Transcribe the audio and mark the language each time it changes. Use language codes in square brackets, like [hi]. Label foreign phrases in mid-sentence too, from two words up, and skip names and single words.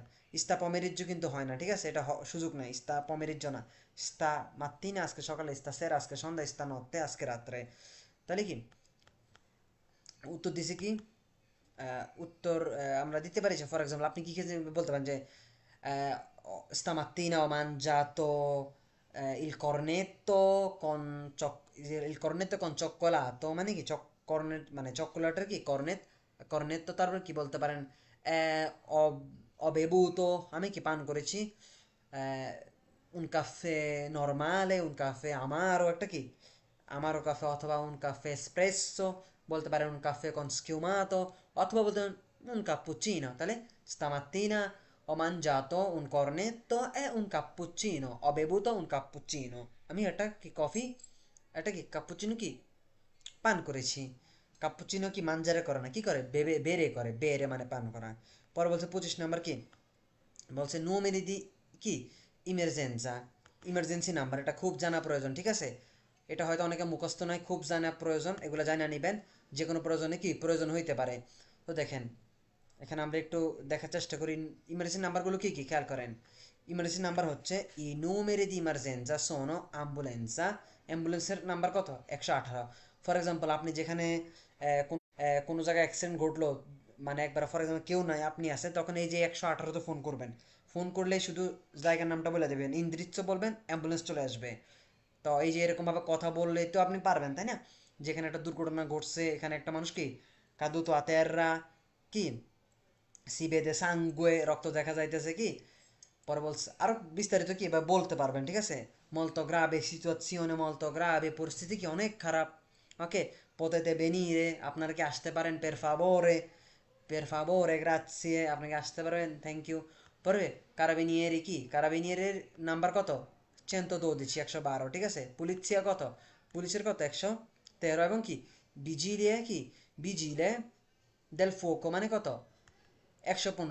[it] sta pomeriggio [bn] কিন্তু হয় না, ঠিক আছে, এটা সুযোগ নাই, [it] sta pomeriggio [bn] না, [it] sta mattina [bn] আজকে সকালে, stasera আজকে সন্ধ্যায়, stanotte আজকে রাত্রে। তাহলে কি উত্তর দিছে কি, উত্তর আমরা দিতে পারি যে [en] for example [bn] আপনি কি খেতে বলতে পারেন যে [it] stamattina ho mangiato il cornetto con il cornetto con cioccolato, [bn] মানে কি কর্নেট মানে চকোলেটের কি কর্নেট, কর্নেট্টো। তারপর কি বলতে পারেন, [it] ho ho bevuto, [bn] আমি কি পান করেছি, [it] un caffè normale, un caffè amaro, [bn] একটা কি আমারও কাফে, অথবা [it] un caffè espresso, [bn] বলতে পারেন [it] un caffè con schiumato, [bn] অথবা বলতে পারেন [it] un cappuccino। তাহলে stamattina ho mangiato un cornetto e un cappuccino, ho bevuto un cappuccino, [bn] আমি এটা কি কফি, এটা কি কাপুচিনো কি পান করেছি। কাপুচিনো কি মানজারে করে না, কি করে, বেরে করে, বেরে মানে পান করা। পরে বলছে 25 নম্বর কি বলছে, [it] numeri di [bn] কি ইমার্জেন্সা, [en] emergency number, [bn] এটা খুব জানা প্রয়োজন, ঠিক আছে। এটা হয়তো অনেকে মুখস্থ নয়, খুব জানা প্রয়োজন, এগুলো জানা নেবেন, যে কোনো প্রয়োজনে কি প্রয়োজন হইতে পারে। তো দেখেন, এখানে আমরা একটু দেখার চেষ্টা করি ইমার্জেন্সি নাম্বারগুলো কি কি, খেয়াল করেন। [en] emergency number [it] হচ্ছে ই numeri di emergenza sono ambulanza, [bn] অ্যাম্বুলেন্সের নাম্বার কত, 118। [en] for example [bn] আপনি যেখানে কোনো জায়গায় অ্যাক্সিডেন্ট ঘটলো, মানে একবার [en] for example [bn] কেউ নাই আপনি আছেন, তখন এই যে 118-তে ফোন করবেন। ফোন করলেই শুধু জায়গার নামটা বলে দেবেন, ইন্দ্রিচ্ছ বলবেন, অ্যাম্বুলেন্স চলে আসবে। তো এই যে এরকমভাবে কথা বললে তো আপনি পারবেন, তাই না। যেখানে একটা দুর্ঘটনা ঘটছে, এখানে একটা মানুষ কি [it] caduto a terra, [bn] কি [it] si vede sangue, [bn] রক্ত দেখা যাইতেছে, কি পরে বলছে আরো বিস্তারিত কি এবার বলতে পারবেন, ঠিক আছে। [it] molto grave situazione, molto grave, [bn] পরিস্থিতি কি অনেক খারাপ। ওকে, [it] potete venire, [bn] আপনারা কি আসতে পারেন, [it] per favore, grazie, [bn] আপনাকে আসতে পারবেন, [en] thank you. [bn] পরে কারাবিনিয়েরি কি, কারাবিনিয়েরের নাম্বার কত, 112, 112, ঠিক আছে। পুলিশিয়া কত, পুলিশের কত, 113, এবং কি বিজিলিয়ে কি, [it] vigili del fuoco [bn] মানে কত, 115।